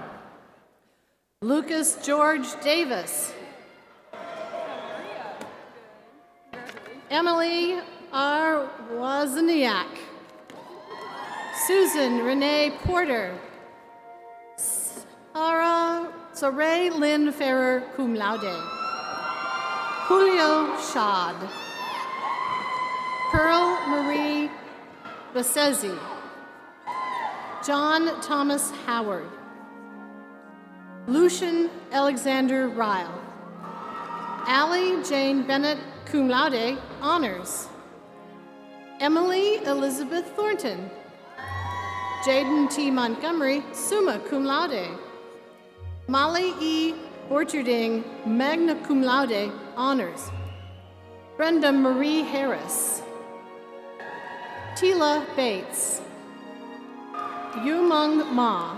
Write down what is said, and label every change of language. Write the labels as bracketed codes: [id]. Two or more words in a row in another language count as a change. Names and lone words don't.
[en] Lucas George Davis. Emily R. Wozniak. Susan Renee Porter. Saray Lynn Ferrer, [la] cum laude. [en] Julio Schad. Pearl Marie Basezi. John Thomas Howard. Lucian Alexander Ryle. Allie Jane Bennett, [la] cum laude, [en] honors. Emily Elizabeth Thornton. Jaden T. Montgomery, [la] summa cum laude. [en] Molly E. Borcherding, [la] magna cum laude, [en] honors. Brenda Marie Harris. Tila Bates. Yumung Ma.